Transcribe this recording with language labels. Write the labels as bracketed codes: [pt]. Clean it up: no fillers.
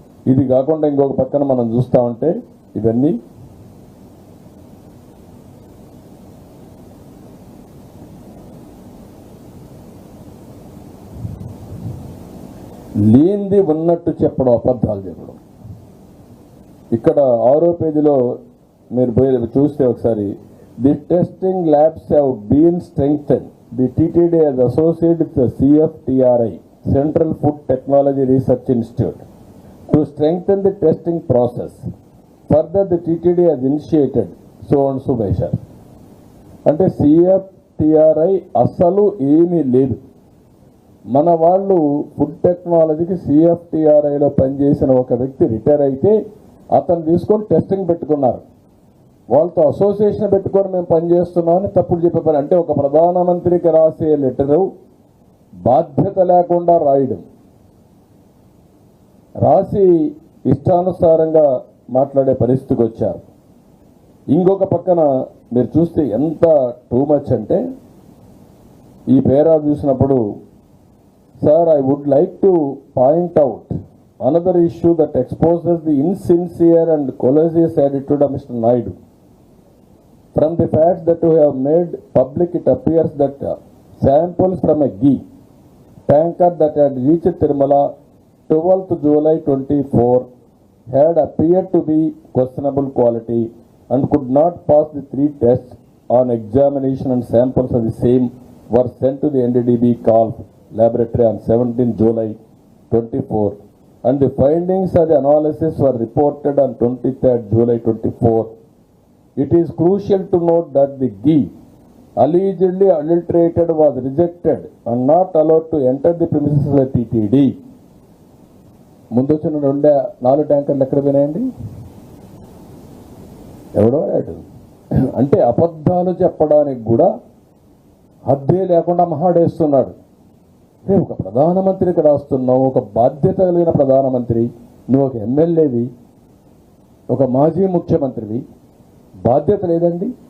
[te] ఇది కాకుండా ఇంకొక పక్కన మనం చూస్తూ ఉంటే ఇవన్నీ లేనిది ఉన్నట్టు చెప్పడం, అబద్ధాలు చెప్పడం. ఇక్కడ 6వ పేజీలో మీరు పోయి చూస్తే ఒకసారి, [en] The testing labs have been strengthen. The TTD has associated with the CFTRI, Central Food Technology Research Institute, to strengthen the testing process. Further, the TTD has initiated so and so measure. [te] అంటే CFTRI అసలు ఏమీ లేదు. మన వాళ్ళు food టెక్నాలజీకి CFTRIలో పనిచేసిన ఒక వ్యక్తి రిటైర్ అయితే అతను తీసుకొని టెస్టింగ్ పెట్టుకున్నారు. వాళ్ళతో అసోసియేషన్ పెట్టుకొని మేము పనిచేస్తున్నామని తప్పుడు చెప్పే పని. అంటే ఒక ప్రధానమంత్రికి రాసే లెటరు బాధ్యత లేకుండా రాయడం, రాసి ఇష్టానుసారంగా మాట్లాడే పరిస్థితికి వచ్చారు. ఇంకొక పక్కన మీరు చూస్తే ఎంత టూ మచ్ అంటే, ఈ పేరా చూసినప్పుడు, [en] Sir I would like to point out another issue that exposes the insincere and collusive attitude of mister Naidu. From the facts that we have made public, it appears that samples from a ghee tanker that had reached Tirumala 12th July 24 had appeared to be questionable quality and could not pass the 3 tests. On examination, and samples of the same were sent to the NDDB Calf laboratory on 17th July 24, and the findings of the analysis were reported on 23rd July 24. It is crucial to note that the ghee allegedly adulterated was rejected and not allowed to enter the premises of the TTD. [te] ముందు వచ్చిన 4 ట్యాంకర్లు ఎక్కడ పోయినాయండి? ఎవడో వాడు. అంటే అబద్ధాలు చెప్పడానికి కూడా హద్దే లేకుండా మహాడేస్తున్నాడు. ఒక ప్రధానమంత్రికి రాస్తున్నావు, ఒక బాధ్యత కలిగిన ప్రధానమంత్రి, నువ్వు ఒక ఎమ్మెల్యేవి, ఒక మాజీ ముఖ్యమంత్రివి, బాధ్యత లేదండి.